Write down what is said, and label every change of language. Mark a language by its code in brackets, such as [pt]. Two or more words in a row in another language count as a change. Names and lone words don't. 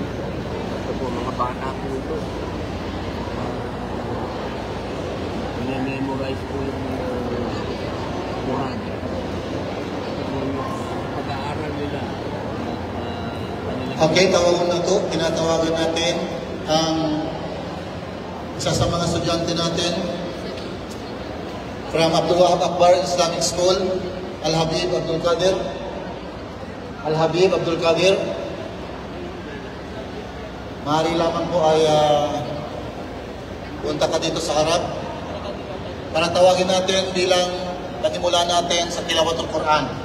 [tl] Ito po, mga bata po ito. Memorize po yung Quran. Ito po yung pag-aaral nila. Okay, tawagan na ito. Tinatawagan natin ang isa sa mga estudyante natin from Abdul Wahab Akbar Islamic School, Al-Habib Abdul Qadir. Al-Habib Abdul Qadir. Maaari lamang po ay punta ka dito sa harap para tawagin natin bilang panimula natin sa [ar] تلاوة القرآن.